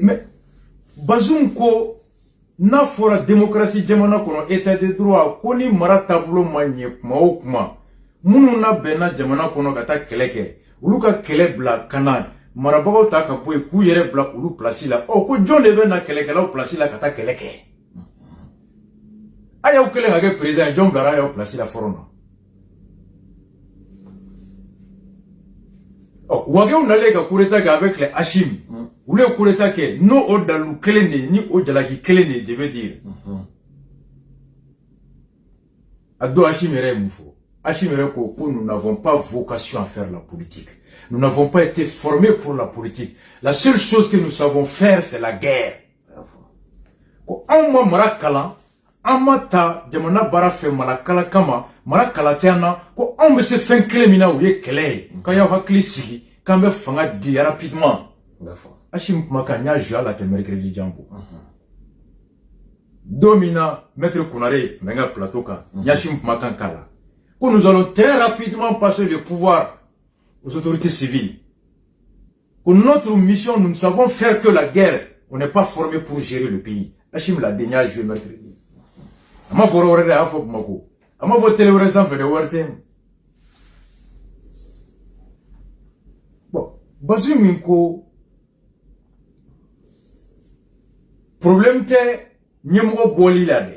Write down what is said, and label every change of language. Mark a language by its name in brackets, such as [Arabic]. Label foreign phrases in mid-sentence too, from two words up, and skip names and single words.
[Bambara] mais Bazoum ko n'a fɔra démocratie jamana kɔnɔ [French] état de droit [Bambara] ko ni mara taabolo ma ɲɛ kuma o kuma minnu na bɛnna jamana kɔnɔ ka taa kɛlɛ kɛ olu ka kɛlɛ bila kana marabagaw ta ka bɔ yen k'u yɛrɛ bila olu place la ko jɔn de bɛ na kɛlɛkɛlaw place la ka taa kɛlɛ kɛ a y'aw kɛlen ka kɛ président jɔn bilara a y'aw place la fɔlɔ na Wagew nalen ka [French] coup d'état [Bambara] kɛ [French] avec les [Bambara] Hachim olu ye [French] coup d'état [Bambara] kɛ n'o o dalu kelen de ni o jalaki kelen de [French] je veux dire [Bambara] a don Hachim yɛrɛ ye mun fɔ Hachim yɛrɛ ko [French] nous n'avons pas vocation à faire la politique. Nous n'avons pas été formés pour la politique. La seule chose que nous savons faire, c'est la guerre. [Bambara] Ko anw ma mara kalan, an ma ta jamana baara fɛ mara kala kama, mara kala tɛ an na, ko anw bɛ se fɛn kelen min na o ye kɛlɛ ye. K'an y'aw hakili sigi, k'an bɛ fanga di rapidement. Hachim kumakan n y'a [French] joué à la [Bambara] tɛ mercredi jango. Don min na maître Konare mɛ n ka plateau kan, n y'a Hachim kumakan k'a la. [French] Ko nous allons très rapidement passer le pouvoir aux autorités civiles. Pour notre mission, nous ne savons faire que la guerre. On n'est pas formé pour gérer le pays. Hachim l'a déjà joué mercredi. [Bambara] Ama foro wɛrɛ de y'a fɔ Bamako. Ama fɔ télé wɛrɛ sanfɛ de wari tɛ. Bon, Bazoum min ko problème tɛ ɲɛmɔgɔ bɔli la dɛ.